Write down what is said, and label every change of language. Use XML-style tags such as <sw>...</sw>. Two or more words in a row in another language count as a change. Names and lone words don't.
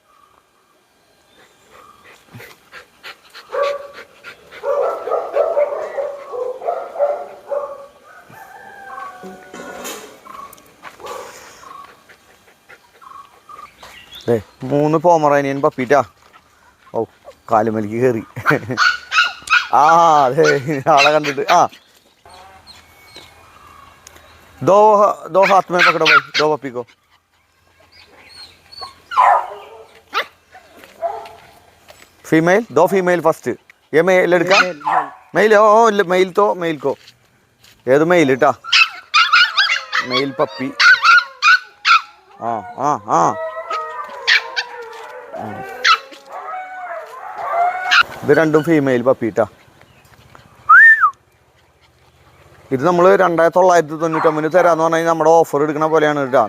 <ml>അതെ, 3 പോമറേനിയൻ പപ്പിറ്റാ. ഓ, കാലുമലിക്ക് കയറി. അതെ, ആളെ കണ്ടിട്ട്.</ml> <hi>दो हाथ में पकड़ो भाई, 2 पपी को. फीमेल 2 फीमेल फर्स्ट. ये मेल लड़का मेल. ओ मेल तो मेल को</hi> <ml>ഏത് മെയിൽ കേട്ടാ, മെയിൽ പപ്പി. ഇത് 2 ഫീമെയിൽ പപ്പി കേട്ടാ. ഇത് നമ്മൾ 2999 തരാമെന്ന് പറഞ്ഞു കഴിഞ്ഞാൽ നമ്മുടെ ഓഫർ എടുക്കണ പോലെയാണ് കേട്ടോ.</ml>